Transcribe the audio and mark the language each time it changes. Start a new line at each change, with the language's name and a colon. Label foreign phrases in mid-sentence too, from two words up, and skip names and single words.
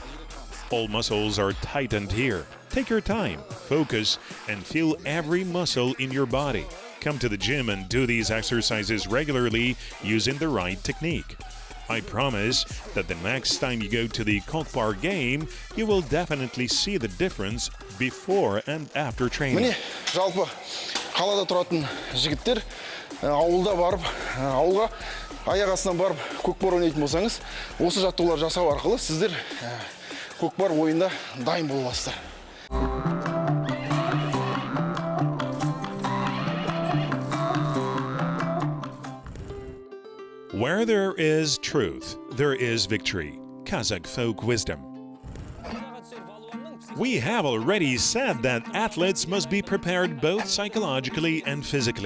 English: All muscles are tightened here. Take your time, focus, and feel every muscle in your body. Come to the gym and do these exercises regularly using the right technique. I promise that the next time you go to the Kokpar game, you will definitely see the difference before and after training.
Kazakh: Міне, жалпы қалада тұратын жігіттер ауылда барып, ауылға аяқ астынан барып көкпар ойнайтын болсаңыз, осы жаттығулар жасау арқылы сіздер көкпар ойында дайын бола аласыздар.
English: Where there is truth, there is victory. Kazakh folk wisdom. We have already said that athletes must be prepared both psychologically and physically.